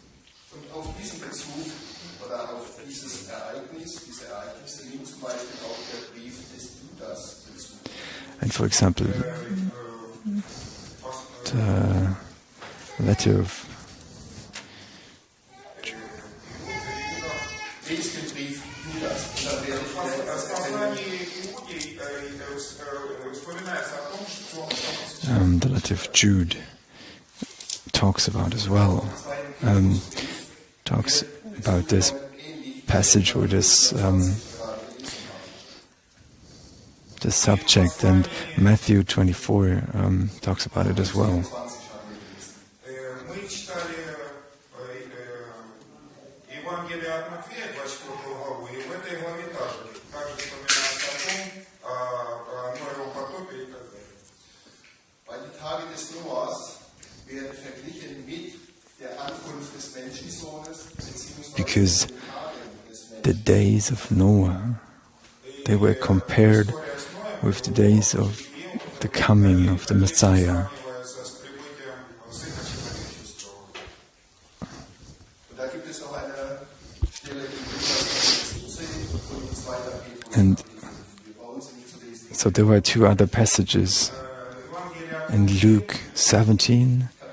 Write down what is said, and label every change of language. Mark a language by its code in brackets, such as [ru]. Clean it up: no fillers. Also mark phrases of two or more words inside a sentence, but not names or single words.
[en] And for example, the letter of the letter of Jude talks about as well. Talks about this passage or this the subject, and Matthew 24 talks about it as well. [ru] Мы читали Евангелие от Матфея, 24 главу, и в этой главе также вспоминается о Ноевом потопе и так далее. [de] Weil die Tage des Noahs werden verglichen mit der Ankunft des Menschensohnes, [en] Because the days of Noah, they were compared with the days of the coming of the Messiah. And so there were two other passages in Luke 17